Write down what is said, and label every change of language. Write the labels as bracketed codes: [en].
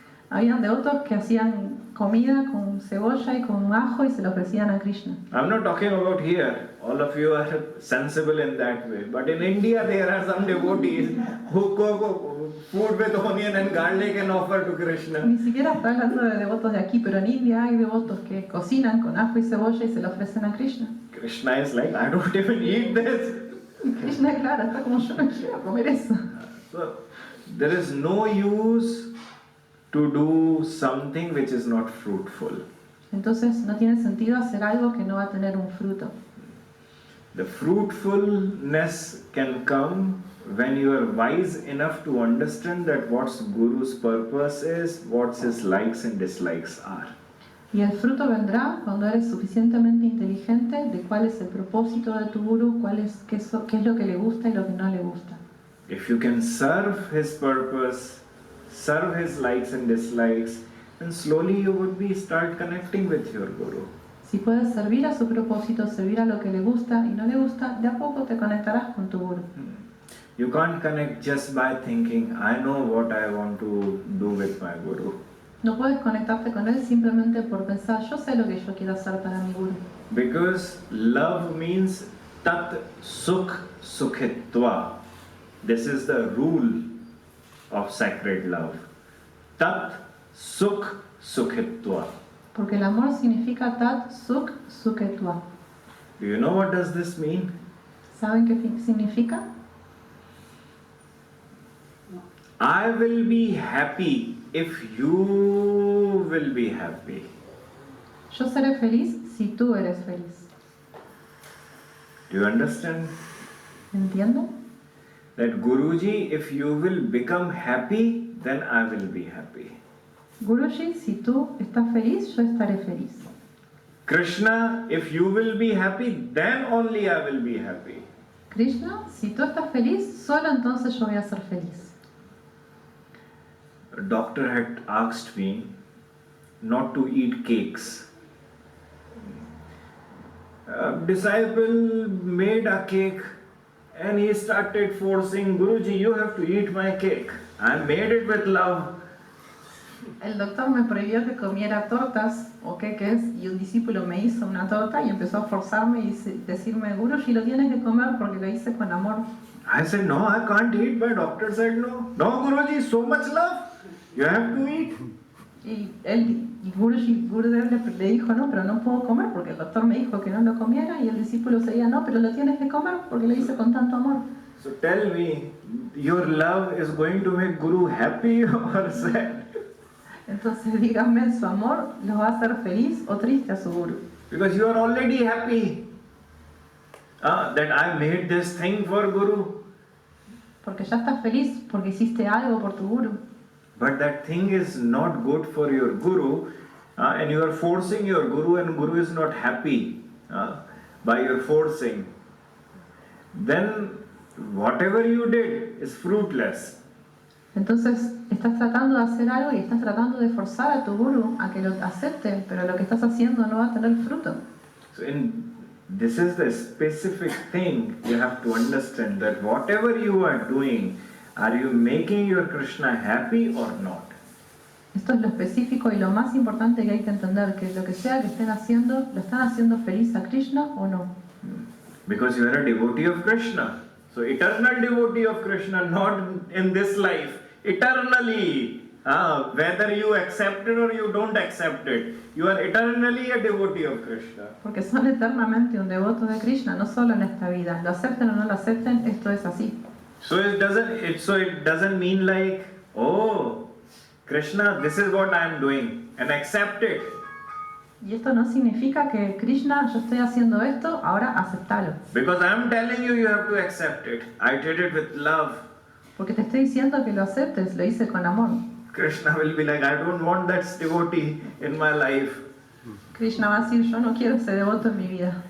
[es] Habían devotos que hacían comida con cebolla y con ajo y se lo ofrecían a Krishna. [en] I'm not talking about here. All of you are sensible in that way. But in India there are some devotees who cook food with onion and garlic and offer to Krishna. [es] Ni siquiera está hablando de devotos de aquí, pero en India hay devotos que cocinan con ajo y cebolla y se lo ofrecen a Krishna. [en] Krishna is like, I don't even eat this. [es] Y Krishna, claro, está como, yo no quiero comer eso. [en] So there is no use to do something which is not fruitful. [es] Entonces no tiene sentido hacer algo que no va a tener un fruto. [en] The fruitfulness can come when you are wise enough to understand that what's Guru's purpose is, what his likes and dislikes are. [es] Y el fruto vendrá cuando eres suficientemente inteligente de cuál es el propósito de tu guru, qué es lo que le gusta y lo que no le gusta. [en] If you can serve his purpose, serve his likes and dislikes, and slowly you would start connecting with your Guru. [es] Si puedes servir a su propósito, servir a lo que le gusta y no le gusta, de a poco te conectarás con tu guru. [en] You can't connect just by thinking, I know what I want to do with my Guru. [es] No puedes conectarte con él simplemente por pensar, yo sé lo que yo quiero hacer para mi guru. [en] Because love means tat sukh sukhitva. This is the rule of sacred love. [sa] Tat sukh sukhitva. [es] Porque el amor significa tat sukh sukhetva. [en] Do you know what does this mean? [es] ¿Saben qué significa? [en] I will be happy if you will be happy. [es] Yo seré feliz si tú eres feliz. [en] Do you understand? [es] ¿Entiendo? [en] That Guruji, if you will become happy, then I will be happy. [es] Guruji, si tú estás feliz, yo estaré feliz. [en] Krishna, if you will be happy, then only I will be happy. [es] Krishna, si tú estás feliz, solo entonces yo voy a ser feliz. [en] A doctor had asked me not to eat cakes. A disciple made a cake and he started forcing, Guruji, you have to eat my cake. I made it with love. [es] El doctor me prohibió que comiera tortas o queques y un discípulo me hizo una torta y empezó a forzarme y decirme, Guruji, lo tienes que comer porque lo hice con amor. [en] I said, no, I can't eat. My doctor said no. No, Guruji, so much love. You have to eat. [es] Y Gurudev le dijo, no, pero no puedo comer porque el doctor me dijo que no lo comiera, y el discípulo seguía, no, pero lo tienes que comer porque lo hice con tanto amor. [en] So tell me, your love is going to make Guru happy or sad? [es] Entonces díganme, ¿su amor los va a hacer feliz o triste a su Guru? [en] Because you are already happy that I made this thing for Guru. [es] Porque ya estás feliz porque hiciste algo por tu Guru. [en] But that thing is not good for your Guru, and you are forcing your Guru, and Guru is not happy by your forcing. Then whatever you did is fruitless. [es] Entonces estás tratando de hacer algo y estás tratando de forzar a tu Guru a que lo acepte, pero lo que estás haciendo no va a tener fruto. [en] So this is the specific thing you have to understand, that whatever you are doing, are you making your Krishna happy or not? [es] Esto es lo específico y lo más importante que hay que entender, que lo que sea que estén haciendo, ¿lo están haciendo feliz a Krishna o no? [en] Because you are a devotee of Krishna. So eternal devotee of Krishna, not in this life, eternally. Whether you accept it or you don't accept it, you are eternally a devotee of Krishna. [es] Porque son eternamente un devoto de Krishna, no solo en esta vida. Lo acepten o no lo acepten, esto es así. [en] So it doesn't mean like, oh, Krishna, this is what I am doing, and accept it. [es] Y esto no significa que Krishna, yo estoy haciendo esto, ahora aceptalo. [en] Because I am telling you, you have to accept it. I did it with love. [es] Porque te estoy diciendo que lo aceptes, lo hice con amor. [en] Krishna will be like, I don't want that devotee in my life. [es] Krishna va a decir, yo no quiero ese devoto en mi vida.